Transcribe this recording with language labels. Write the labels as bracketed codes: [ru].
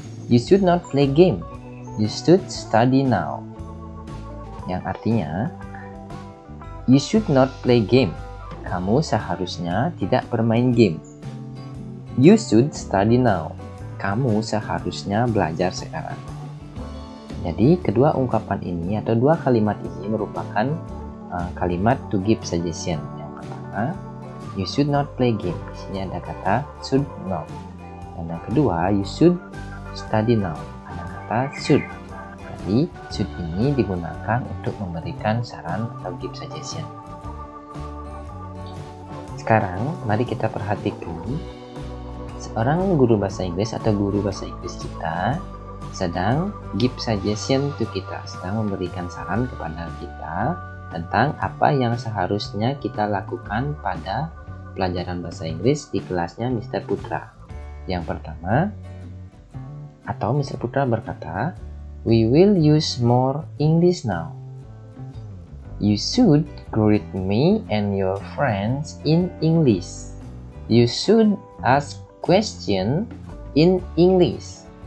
[en] You should not play game. You should study now. [id] Yang artinya, [en] you should not play game. [id] Kamu seharusnya tidak bermain game. [en] You should study now. [id] Kamu seharusnya belajar sekarang. Jadi kedua ungkapan ini atau dua kalimat ini merupakan kalimat [en] to give suggestion. [id] Yang pertama, [en] you should not play game. [id] Di sini ada kata should not. Dan yang kedua, [en] you should study now. [id] Ada kata should. Jadi should ini digunakan untuk memberikan saran atau [en] give suggestion. [id] Sekarang mari kita perhatikan seorang guru bahasa Inggris atau guru bahasa Inggris kita sedang [en] give suggestion to [id] kita, sedang memberikan saran kepada kita tentang apa yang seharusnya kita lakukan pada pelajaran bahasa Inggris di kelasnya Mr. Putra. Yang pertama, atau Mr. Putra berkata, [en] "We will use more English now. You should greet me and your friends in English. You should ask question in English.